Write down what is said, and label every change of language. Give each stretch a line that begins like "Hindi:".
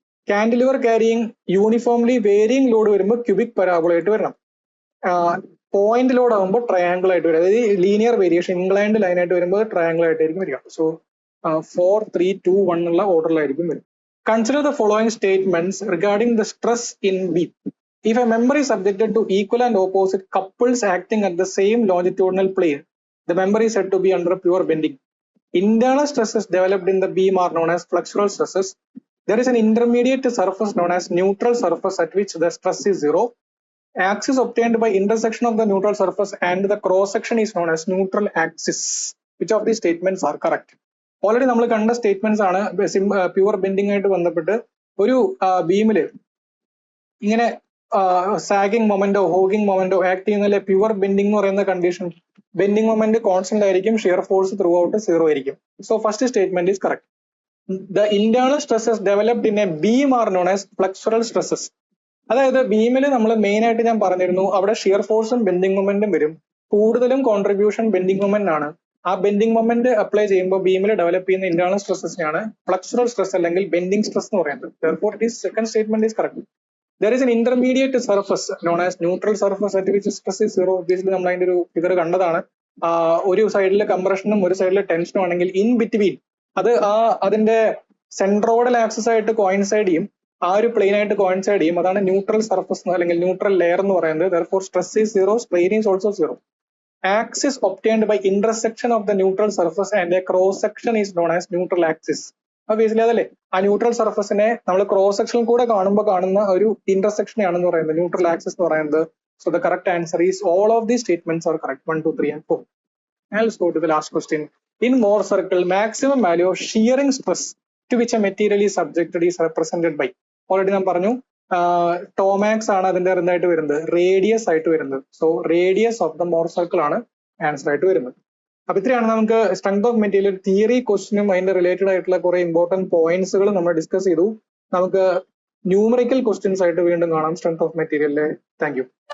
Malayalam: Cantilever carrying uniformly varying load വരുമ്പോൾ cubic parabola ആയിട്ട് വരണം. പോയിന്റ് ലോഡ് ആകുമ്പോൾ ട്രയാങ്കിൾ ആയിട്ട് വരും. അതായത് ലീനിയർ വേരിയേഷൻ ഇൻക്ലൈൻഡ് ലൈൻ ആയിട്ട് വരുമ്പോൾ ട്രയാങ്കിൾ ആയിട്ടായിരിക്കും വരിക. സോ 4, 3, 2, 1 എന്നുള്ള ഓർഡറിലായിരിക്കും വരും.
English: Consider the following statements regarding the stress in beam. If a member is subjected to equal and opposite couples acting at the same longitudinal plane, the member is said to be under pure bending. Internal stresses developed in the beam are known as flexural stresses. There is an intermediate surface known as neutral surface at which the stress is zero. Axis obtained by intersection of the neutral surface and the cross section is known as neutral axis. Which of these statements are correct?
Malayalam: Already നമ്മൾ കണ്ട statements ആണ് pure bending ആയിട്ട് ബന്ധപ്പെട്ട്. ഒരു ബീമില് ഇങ്ങനെ sagging memento hogging memento act ചെയ്യുന്നതിലെ pure bending എന്ന് പറയുന്ന condition, bending moment constant ആയിരിക്കും, ഷിയർ ഫോഴ്സ് ത്രൂ ഔട്ട് 0 ആയിരിക്കും. So first statement is correct.
English: The internal stresses developed in a beam are known as flexural stresses.
Malayalam: അതായത് ബീമിൽ നമ്മൾ main ആയിട്ട് ഞാൻ പറഞ്ഞിരുന്നു, അവിടെ ഷിയർ ഫോഴ്സും ബെൻഡിങ് മൊമെന്റും വരും. കൂടുതലും കോൺട്രിബ്യൂഷൻ ബെൻഡിങ് മൊമെന്റ് ആണ്. ആ ബെൻഡിങ് മൊമെന്റ് അപ്ലൈ ചെയ്യുമ്പോൾ ബീമിൽ ഡെവലപ്പ് ചെയ്യുന്ന ഇന്റേണൽ സ്ട്രെസ്സസിനാണ് ഫ്ലെക്സുറൽ സ്ട്രെസ് അല്ലെങ്കിൽ ബെൻഡിങ് സ്ട്രെസ് എന്ന് പറയുന്നത്.
English: Therefore, it is second statement is correct. There is an intermediate surface known as neutral surface at which stress is zero. Obviously
Malayalam: നമ്മൾ അതിന്റെ ഒരു ഫിഗർ കണ്ടതാണ്. ഒരു സൈഡിൽ കംപ്രഷനും ഒരു സൈഡിൽ ടെൻഷനും ആണെങ്കിൽ ഇൻ ബിറ്റ്വീൻ അത് അതിന്റെ സെൻട്രോയിഡൽ ആക്സിസ് ആയിട്ട് കോയിൻസൈഡ് ചെയ്യും, ആ ഒരു പ്ലെയിൻ ആയിട്ട് കോയിൻസൈഡ് ചെയ്യും. അതാണ് ന്യൂട്രൽ സർഫസ് അല്ലെങ്കിൽ ന്യൂട്രൽ ലെയർ എന്ന് പറയുന്നത്.
English: Therefore, stress is zero, strain is also zero. Axis obtained by intersection of the neutral surface and a cross section is known as neutral axis. Obviously
Malayalam: അതല്ലേ, ആ neutral സർഫസിനെ നമ്മൾ cross സെക്ഷനിൽ കൂടെ കാണുമ്പോൾ കാണുന്ന ഒരു ഇന്റർസെക്ഷൻ ആണെന്ന് പറയുന്നത് ന്യൂട്രൽ ആക്സിസ് എന്ന് പറയുന്നത്.
English: So the correct answer is all of these statements are correct. 1, 2, 3 and 4. Now let's go to the last question. In Mohr circle, maximum value of shearing stress to which a material is subjected is represented by.
Malayalam: Already ഞാൻ പറഞ്ഞു, tau max ആണ് അതിന്റെ എന്തായിട്ട് വരുന്നത്, radius ആയിട്ട് വരുന്നത്. So radius of the more circle ആണ് answer ആയിട്ട് വരുന്നത്. അപ്പൊ ഇത്രയാണ് നമുക്ക് സ്ട്രെങ്ത് ഓഫ് മെറ്റീരിയൽ തിയറി ക്വസ്റ്റിനും അതിന്റെ റിലേറ്റഡ് ആയിട്ടുള്ള കുറെ ഇമ്പോർട്ടന്റ് പോയിന്റ്സുകൾ നമ്മൾ ഡിസ്കസ് ചെയ്തു. നമുക്ക് ന്യൂമറിക്കൽ ക്വസ്റ്റ്യൻസ് ആയിട്ട് വീണ്ടും കാണാം സ്ട്രെങ്ത് ഓഫ് മെറ്റീരിയലിലെ. Thank you.